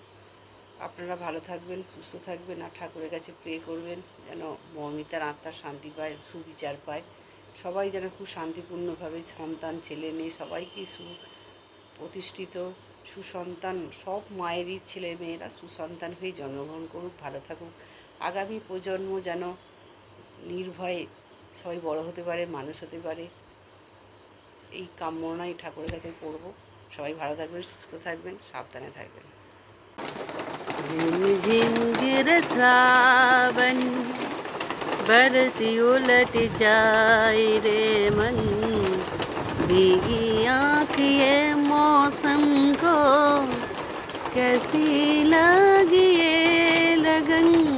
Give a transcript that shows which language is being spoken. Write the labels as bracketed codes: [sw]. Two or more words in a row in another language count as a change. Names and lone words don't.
[bn] আপনারা ভালো থাকবেন, সুস্থ থাকবেন, আর ঠাকুরের কাছে প্রে করবেন যেন মৌমিতার আত্মার শান্তি পায়, সুবিচার পায়, সবাই যেন খুব শান্তিপূর্ণভাবে সন্তান ছেলে মেয়ে সবাইকে প্রতিষ্ঠিত সুসন্তান, সব মায়েরই ছেলে মেয়েরা সুসন্তান হয়ে জন্মগ্রহণ করুক, ভালো থাকুক, আগামী প্রজন্ম যেন নির্ভয়ে সবাই বড় হতে পারে, মানুষ হতে পারে, এই কামনাই ঠাকুরের কাছে করব। সবাই ভালো থাকবেন, সুস্থ থাকবেন, সাবধানে থাকবেন। [hi] झिम गिर सावन बरसी उलट जाए रे मन, भीगी आँखें मौसम को कैसी लगी ये लगन।